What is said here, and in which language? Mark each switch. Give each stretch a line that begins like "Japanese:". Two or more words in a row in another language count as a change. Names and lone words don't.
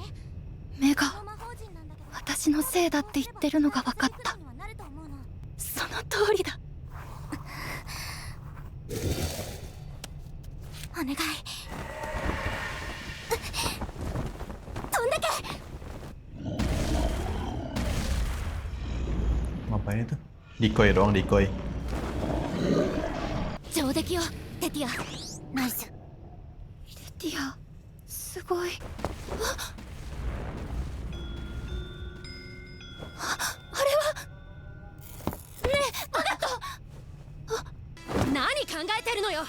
Japanese: 目が私のせいだって言ってるのが分かった。その通りだ。お願い。飛んでけ。
Indonesian: Ngapain itu? Decoy doang, decoy.
Japanese: 上出来よ、テティア。ナイス。テティア、すごい。何考えてるのよ。